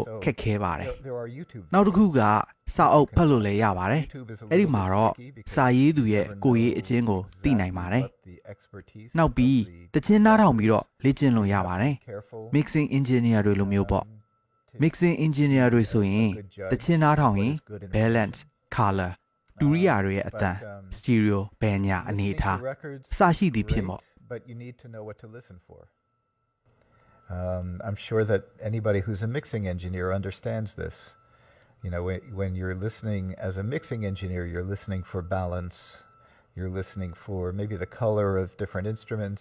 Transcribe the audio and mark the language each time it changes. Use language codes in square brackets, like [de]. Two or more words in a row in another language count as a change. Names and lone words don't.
[my] ခက်ခဲပါတယ်။နောက်တစ်ခုကစာအုပ်ဖတ်လို့လည်းရပါတယ်။အဲ့ဒီမှာတော့စာရေးသူရဲ့ကိုယ်ရေးအချင်းကိုသိနိုင်ပါတယ်။နောက်ပြီးတခြင်းနားထောင်ပြီးတော့လေ့ကျင့်လို့ရပါတယ်။ [en] mixing engineer [my] တွေလိုမျိုးပေါ့။ [en] mixing engineer [my] တွေဆိုရင်တခြင်းနားထောင်ရင် [en] balance color [my] တူရိယာတွေရဲ့အတန် stereo ဘယ်ညာအနေထားစရှိသည်ဖြစ်မို့ [en] I'm sure that anybody who's a mixing engineer understands this. You know, when you're listening as a mixing engineer, you're listening for balance. You're listening for maybe the color of different instruments.